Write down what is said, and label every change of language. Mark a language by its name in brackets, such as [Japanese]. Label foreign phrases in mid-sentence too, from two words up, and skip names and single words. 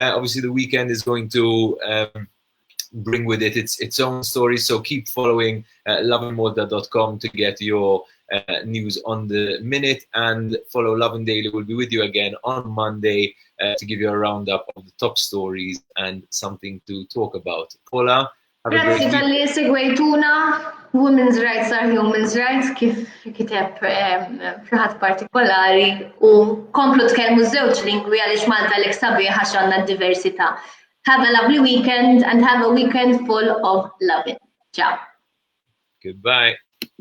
[English] Obviously, the weekend is going to bring with it its own stories. So keep following lovinmalta.com to get your news on the minute, and follow Lovin Daily. We'll be with you again on Monday to give you a roundup of the top stories and something to talk about. Paula, have a great [Maltese] Grazzi tal-li segwejtuna. [English] Women's rights are human's rights, [Maltese] kif kiteb fl-ħadd partikolari, u komplu tkellmu żewġ lingwi għaliex Malta l-ek sabiħ għax għandna d-diversità. [English] Have a lovely weekend and have a weekend full of loving. Ciao. Goodbye.